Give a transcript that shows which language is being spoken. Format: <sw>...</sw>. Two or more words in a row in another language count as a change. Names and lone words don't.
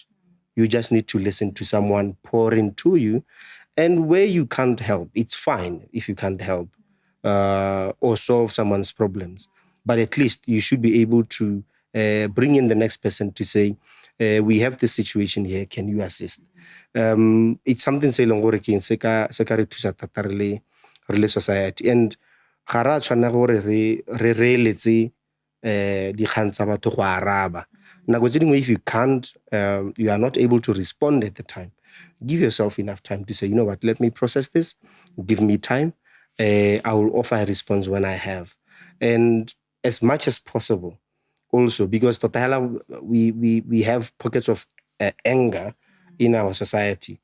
<en>You just need to listen to someone pour into you. And where you can't help, it's fine if you can't help or solve someone's problems. But at least you should be able to bring in the next person to say, we have this situation here, can you assist? It's something</en> <tn>se leng gore ke se ka re thusa thata re le society. And ga ra tshwana gore re reletse dikgang tsa batho go araba. Nako tse dingwe</tn> <en>if you can't, you are not able to respond at the time, give yourself enough time to say, you know what, let me process this, give me time, I will offer a response when I have. And as much as possible also, because we have pockets of anger in our society.</en>